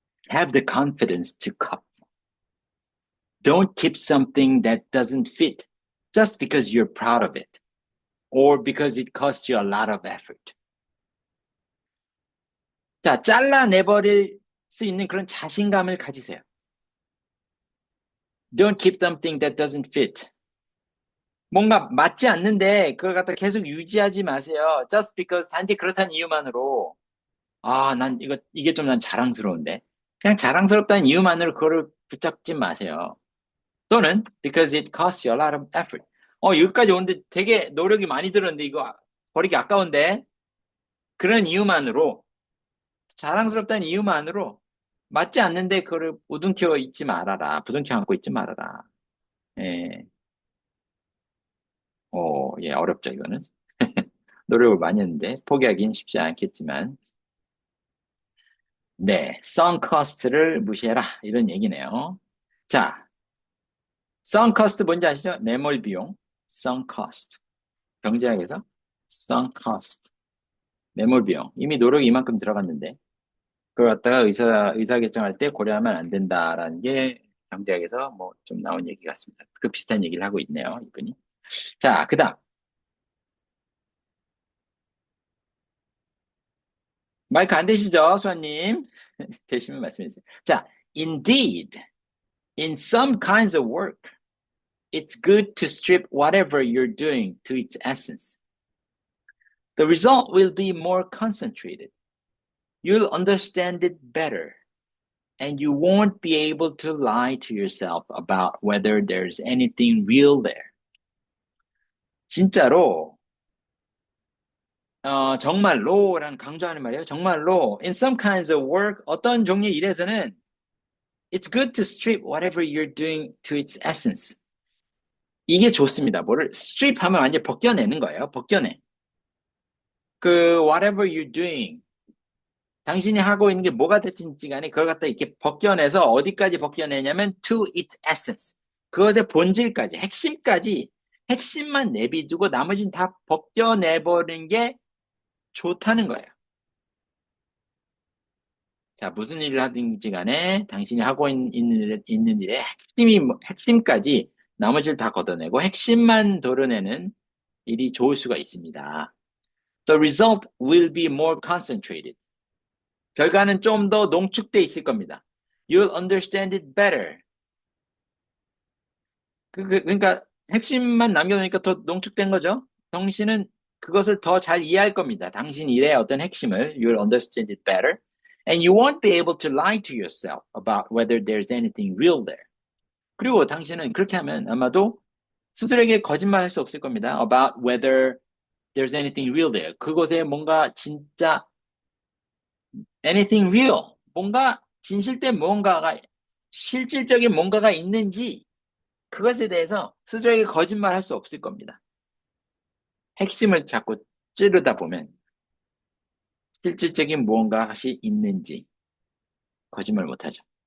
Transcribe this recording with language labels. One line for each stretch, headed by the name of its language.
English: Have the confidence to cut. Don't keep something that doesn't fit just because you're proud of it or because it costs you a lot of effort.
Korean: 자, 잘라내버릴 수 있는 그런 자신감을 가지세요.
English: Don't keep something that doesn't fit.
Korean: 뭔가 맞지 않는데 그걸 갖다 계속 유지하지 마세요.
English: Just because
Korean: 단지 그렇다는 이유만으로 이게 좀 난 자랑스러운데 그냥 자랑스럽다는 이유만으로 그거를 붙잡지 마세요. 또는
English: because it costs you a lot of effort.
Korean: 여기까지 오는데 되게 노력이 많이 들었는데 이거 버리기 아까운데 그런 이유만으로 자랑스럽다는 이유만으로 맞지 않는데 그거를 부둥켜 있지 말아라. 부둥켜 안고 있지 말아라. 예. 예, 어렵죠, 이거는. 노력을 많이 했는데, 포기하긴 쉽지 않겠지만. 네, sunk cost를 무시해라. 이런 얘기네요. 자, sunk cost 뭔지 아시죠? 매몰 비용. sunk cost. 경제학에서 sunk cost. 매몰 비용. 이미 노력이 이만큼 들어갔는데, 그걸 갖다가 의사결정할 때 고려하면 안 된다라는 게 경제학에서 뭐 좀 나온 얘기 같습니다. 그 비슷한 얘기를 하고 있네요, 이분이. 자, 그 다음. 마이크 안 되시죠, 수아님? 되시면 말씀해 주세요.
English: 자, indeed, in some kinds of work, it's good to strip whatever you're doing to its essence. The result will be more concentrated. You'll understand it better, and you won't be able to lie to yourself about whether there's anything real there.
Korean: 진짜로, 정말로라는 강조하는 말이에요. 정말로,
English: in some kinds of work,
Korean: 어떤 종류의 일에서는
English: it's good to strip whatever you're doing to its essence.
Korean: 이게 좋습니다. 뭐를 strip 하면 완전 벗겨내는 거예요. 벗겨내. 그
English: whatever you're doing,
Korean: 당신이 하고 있는 게 뭐가 됐든지 간에 그걸 갖다 이렇게 벗겨내서 어디까지 벗겨내냐면
English: to its essence.
Korean: 그것의 본질까지, 핵심까지, 핵심만 내비두고 나머지는 다 벗겨내버리는 게 좋다는 거예요. 자, 무슨 일을 하든지 간에 당신이 하고 있는 일의 핵심까지 나머지를 다 걷어내고 핵심만 도려내는 일이 좋을 수가 있습니다.
English: The result will be more concentrated.
Korean: 결과는 좀 더 농축돼 있을 겁니다.
English: You'll understand it better.
Korean: 그러니까 핵심만 남겨놓으니까 더 농축된 거죠. 당신은 그것을 더 잘 이해할 겁니다. 당신 일의 어떤 핵심을
English: You'll understand it better. And you won't be able to lie to yourself about whether there's anything real there.
Korean: 그리고 당신은 그렇게 하면 아마도 스스로에게 거짓말할 수 없을 겁니다.
English: About whether there's anything real there.
Korean: 그곳에 뭔가 진짜
English: anything real,
Korean: 뭔가 진실된 뭔가가 실질적인 뭔가가 있는지 그것에 대해서 스스로에게 거짓말할 수 없을 겁니다. 핵심을 자꾸 찌르다 보면 실질적인 무언가가 있는지 거짓말 못하죠.